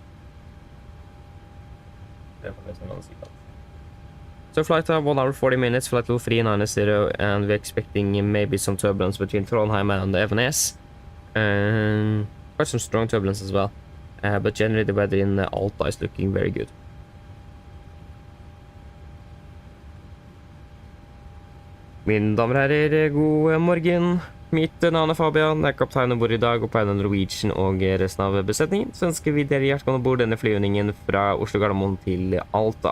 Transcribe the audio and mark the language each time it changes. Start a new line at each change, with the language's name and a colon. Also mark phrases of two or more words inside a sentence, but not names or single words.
English: So flight time 1 hour 40 minutes, flight level 390, and we're expecting maybe some turbulence between Trondheim and Evenes. Quite some strong turbulence as well. But generally the weather in Alta is looking very good.
Norwegian: Mine damer og herrer, god morgen. Mitt navn er Fabian, jeg er kaptein ombord i dag og på Oslo Norwegian og resten av besetningen. Så ønsker vi dere hjertelig ombord denne flyvningen fra Oslo Gardermoen til Alta.